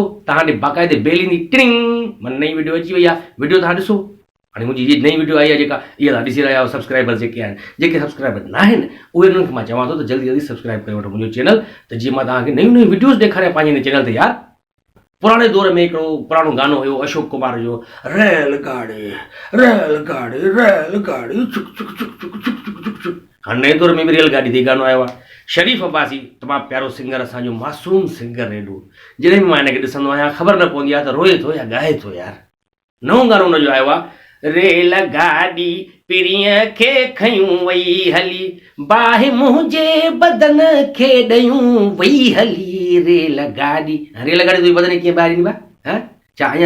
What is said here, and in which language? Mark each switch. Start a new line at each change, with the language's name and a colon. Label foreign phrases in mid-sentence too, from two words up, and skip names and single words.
Sindhi: तव्हांखे बाक़ाइदे बेल ईंदी टिंग माना नई वीडियो अची वई आहे वीडियो तव्हां ॾिसो हाणे मुंहिंजी नई वीडियो आई आहे जेका इहा तव्हां ॾिसी रहिया आहियो सब्सक्राइबर जेके आहिनि जेके सब्सक्राइबर न आहिनि उहे उन्हनि खे मां चवां थो त जल्दी जल्दी सब्सक्राइब करे वठो मुंहिंजो चैनल त जीअं मां तव्हांखे नयूं नयूं वीडियोज़ ॾेखारियां पंहिंजे हिन चैनल ते यार पुराणे दौर में हिकिड़ो पुराणो गानो हुयो अशोक कुमार जो रेलगाड़ी रेलगाड़ी चुक चुक चुक चुक चुक चुक चुक चुक हाणे नए दौर में बि रेलगाड़ी ते गानो आयो आहे शरीफ़ अब्बासी तमामु प्यारो सिंगर असांजो मासूम सिंगर हेॾो जॾहिं बि मां हिनखे ॾिसंदो आहियां ख़बर न पवंदी आहे त रोए थो या ॻाए थो यार नओं गानो हुनजो आयो आहे रेलगाड़ी पिरीअ खे खयूं वई हली बाहि मुंहिंजे बदन खे ॾयूं वई हली रेलगाड़ी रेलगाड़ी तुंहिंजी बदन कीअं ॿाहिरि ईंदी आहे हा छा अञा